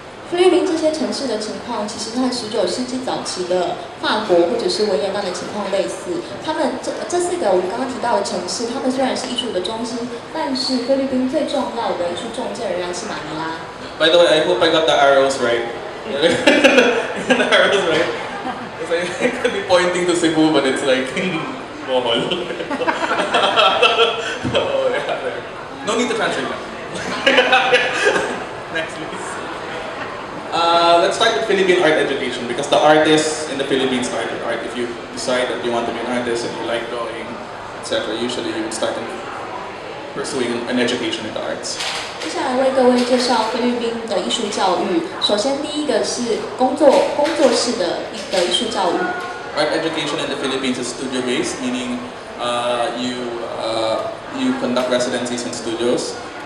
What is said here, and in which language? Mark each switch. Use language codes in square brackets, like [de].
[zh] 菲律宾这些城市的情况，其实和19世纪早期的法国或者是维也纳的情况类似。他们这四个我们刚刚提到的城市，他们虽然是艺术的中心，但是菲律宾最重要的艺术重镇仍然是马尼拉。 [en] By the way, I hope I got the arrows right. The arrows right. I could be pointing to Cebu, but it's like Bohol. Oh, yeah, there. No need to translate them. Next, please. Let's start with Philippine art education because the artists in the Philippines start with art. If you decide that you want to be an artist and you like drawing, etc., usually you would start pursuing an education in the arts. [zh] 接下来为各位介绍菲律宾的艺术教育。首先，第一个是工作室的艺术教育。 [en] Art education in the Philippines is studio-based, meaning you conduct residencies in studios.